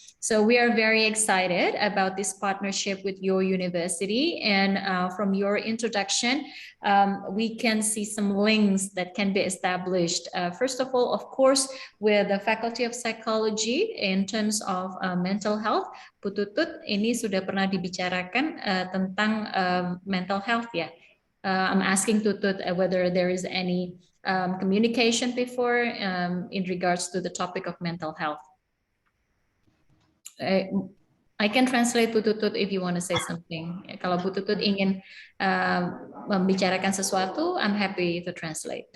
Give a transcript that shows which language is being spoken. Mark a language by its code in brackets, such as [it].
[en] So we are very excited about this partnership with your university. And from your introduction, we can see some links that can be established. First of all, of course, with the Faculty of Psychology in terms of mental health. [id] Bu Tutut, ini sudah pernah dibicarakan tentang mental health ya. [en] I'm asking Tutut whether there is any communication before in regards to the topic of mental health. I can translate Bu Tutut if you want to say something. [id] Kalau Bu Tutut ingin membicarakan sesuatu, [en] I'm happy to translate.